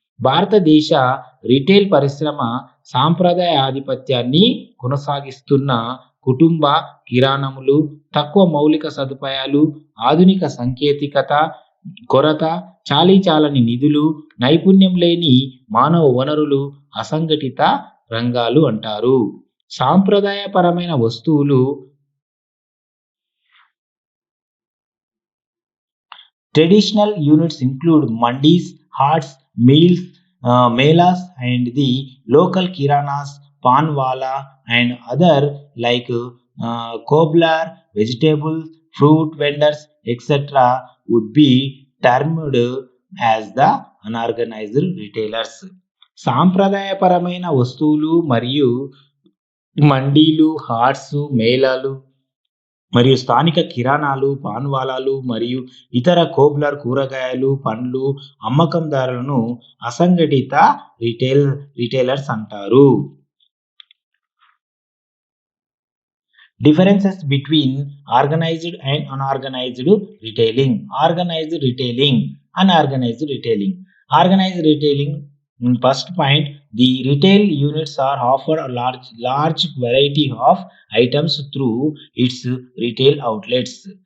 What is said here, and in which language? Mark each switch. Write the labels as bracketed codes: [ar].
[te] భారతదేశ రిటైల్ పరిశ్రమ సాంప్రదాయ ఆధిపత్యాన్ని కొనసాగిస్తున్న కుటుంబ కిరాణములు, తక్కువ మౌలిక సదుపాయాలు, ఆధునిక సాంకేతికత కొరత, చాలీచాలని నిధులు, నైపుణ్యం లేని మానవ వనరులు అసంఘటిత రంగాలు అంటారు. సాంప్రదాయపరమైన వస్తువులు [en] Traditional units include mandis, hats, mills, melas and the local kiranas, panwala and other like cobbler, vegetables, fruit vendors, etc. would be termed as the unorganized retailers. [te] సాంప్రదాయపరమైన వస్తువులు మరియు మండీలు, హాట్స్, మేళాలు మరియు స్థానిక కిరాణాలు, పాన్వాలాలు మరియు ఇతర కోబ్లర్ కూరగాయలు, పండ్లు అమ్మకందారులను అసంఘటిత రిటైలర్స్ అంటారు. [en] Differences between organized and unorganized retailing. Organized retailing, unorganized retailing. Organized retailing, first point, the retail units are offered a large variety of items through its retail outlets.